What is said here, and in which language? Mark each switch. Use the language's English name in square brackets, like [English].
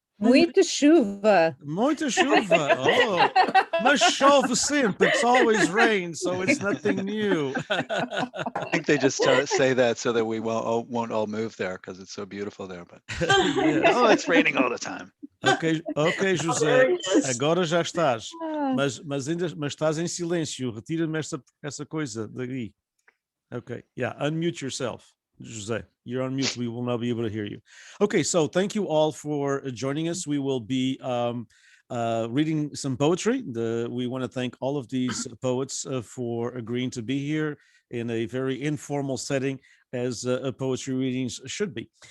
[Portuguese] Muita chuva. Muita chuva. Oh, mas chove sempre. [English] It's always rain, so it's nothing new. I think they just say that so that we won't all move there because it's so beautiful there. But oh, it's raining all the time. [Portuguese] Ok, José, agora já estás, mas estás em silêncio. Retira-me essa coisa daí. [English] Okay, yeah, unmute yourself. Jose, you're on mute. We will not be able to hear you. Okay, so thank you all for joining us. We will be reading some poetry. We want to thank all of these poets for agreeing to be here in a very informal setting, as poetry readings should be.